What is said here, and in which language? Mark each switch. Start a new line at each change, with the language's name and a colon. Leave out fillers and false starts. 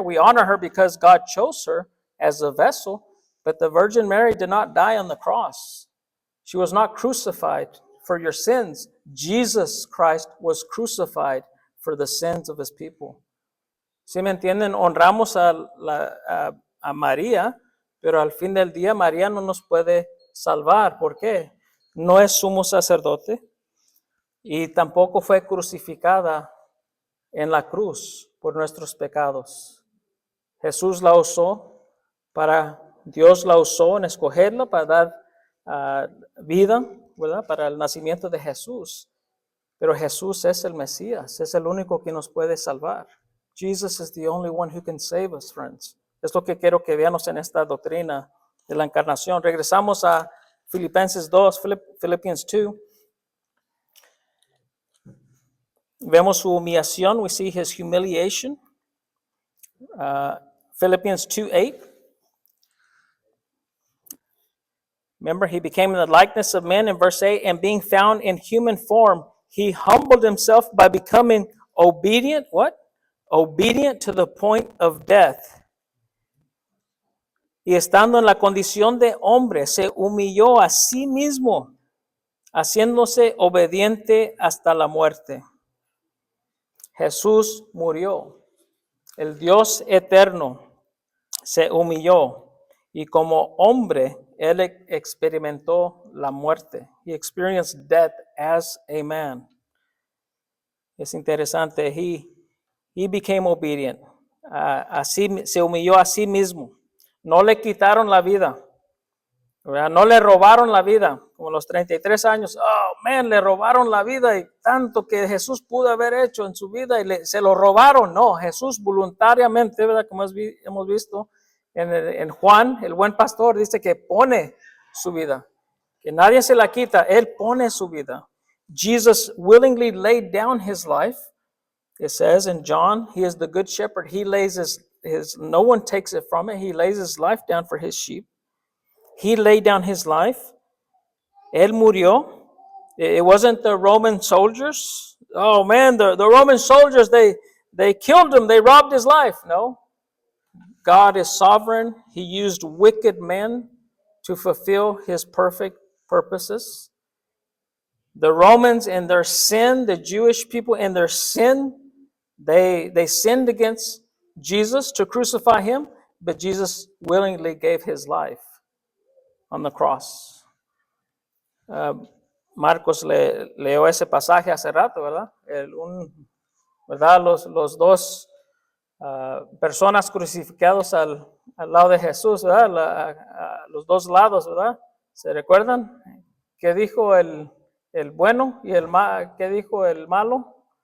English: We honor her because God chose her as a vessel. But the Virgin Mary did not die on the cross. She was not crucified for your sins. Jesus Christ was crucified for the sins of his people.
Spanish: ¿Sí me entienden? Honramos a María, pero al fin del día María no nos puede salvar. ¿Por qué? No es sumo sacerdote y tampoco fue crucificada en la cruz por nuestros pecados. Jesús la usó Dios la usó en escogerla para dar vida, ¿verdad? Para el nacimiento de Jesús. Pero Jesús es el Mesías, es el único que nos puede salvar.
English: Jesus is the only one who can save us, friends.
Spanish: Es lo que quiero que veamos en esta doctrina de la encarnación. Regresamos a Filipenses 2, Philippians 2. Vemos su humillación.
English: We see his humiliation. Philippians 2:8. Remember, he became in the likeness of men in verse 8, and being found in human form, he humbled himself by becoming obedient, what? Obedient to the point of death.
Spanish: Y estando en la condición de hombre, se humilló a sí mismo, haciéndose obediente hasta la muerte. Jesús murió. El Dios eterno se humilló Y como hombre, él experimentó la muerte.
English: He experienced death as a man.
Spanish: Es interesante.
English: He became obedient.
Spanish: Así se humilló a sí mismo. No le quitaron la vida. ¿Verdad? No le robaron la vida, como los 33 años. Oh, man, le robaron la vida y tanto que Jesús pudo haber hecho en su vida y se lo robaron. No, Jesús voluntariamente, ¿verdad? Como hemos visto en Juan, el buen pastor, dice que pone su vida, que nadie se la quita, él pone su vida.
English: Jesus willingly laid down his life. It says in John, he is the good shepherd. He lays no one takes it from it. He lays his life down for his sheep. He laid down his life.
Spanish: Él murió.
English: It wasn't the Roman soldiers. Oh man, the Roman soldiers, they killed him. They robbed his life. No. God is sovereign. He used wicked men to fulfill his perfect purposes. The Romans in their sin, the Jewish people in their sin, they sinned against Jesus to crucify him, but Jesus willingly gave his life on the cross.
Spanish: Marcos leyó ese pasaje hace rato, ¿verdad? ¿Verdad? Los dos personas crucificados al lado de Jesús, ¿verdad? A los dos lados, ¿verdad? ¿Se recuerdan? ¿Qué dijo el bueno y qué dijo el malo?